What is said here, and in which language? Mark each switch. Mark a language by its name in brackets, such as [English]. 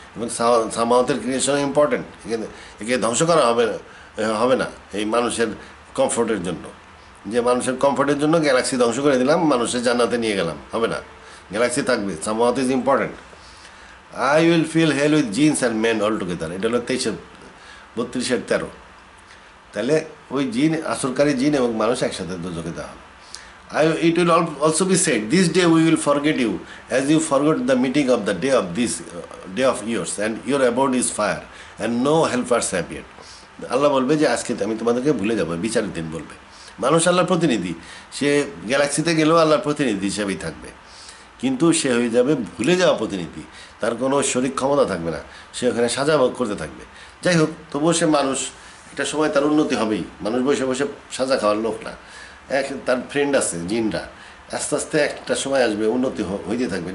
[Bangla] এবং সামাওয়াতের creation important, একে ধ্বংস করা হবে না এই মানুষের কমফোর্টের জন্য, যে মানুষের কমফোর্টের জন্য গ্যালাক্সি ধ্বংস করে দিলাম, মানুষের জান্নাতে নিয়ে গেলাম, হবে না, গ্যালাক্সি থাকবে। [English] সামাওয়াত is important. I will fill hell with jinns and men all together, [Bangla] এটা হলো 23-32-13। তাহলে ওই জিন, আসরকারী জিন এবং মানুষ একসাথে দোজখে দেওয়া হবে। [English] It will also be said, this day we will forget you, as you forgot the meeting of the day of this day of yours, and your abode is fire, and no helpers appeared. [Bangla] আল্লাহ বলবে যে আজকে আমি তোমাদেরকে ভুলে যাবো, বিচারের দিন বলবে। মানুষ আল্লাহর প্রতিনিধি, সে গ্যালাক্সিতে গেলেও আল্লাহর প্রতিনিধি হিসেবেই থাকবে, কিন্তু সে হয়ে যাবে ভুলে যাওয়া প্রতিনিধি, তার কোনো শরীর ক্ষমতা থাকবে না, সে ওখানে সাজা ভোগ করতে থাকবে। যাই হোক, তবুও সে মানুষ, একটা সময় তার উন্নতি হবেই। মানুষ বসে বসে সাজা খাওয়ার লোক না, তার ফ্রেন্ড আছে জিনরা, আস্তে আস্তে একটা সময় আসবে উন্নতি হইতে থাকবে।